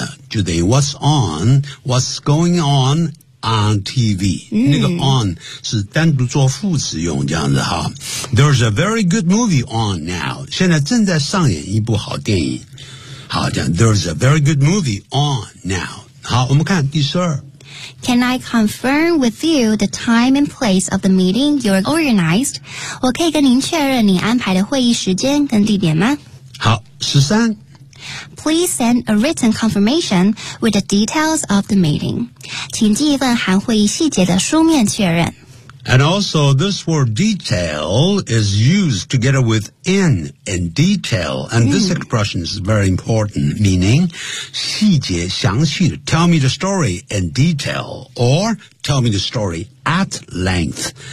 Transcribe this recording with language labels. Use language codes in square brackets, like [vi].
[zh] 就等于 [en] what's on? What's going on? On TV,、嗯、 [zh] 那个 on 是单独做副词用这样子哈。 [en] There's a very good movie on now. [zh] 现在正在上演一部好电影。好，这样 [en] There's a very good movie on now. [zh] 好，我们看第十二。 [en] Can I confirm with you the time and place of the meeting you're organized? [zh] 我可以跟您确认你安排的会议时间跟地点吗？好，十三。 [en] Please send a written confirmation with the details of the meeting. [zh] 请寄一份含会议细节的书面确认。 [en] And also, this word detail is used together with in and detail. And this expression is very important, meaning [zh] 细节详细的 [en] Tell me the story in detail or tell me the story at length.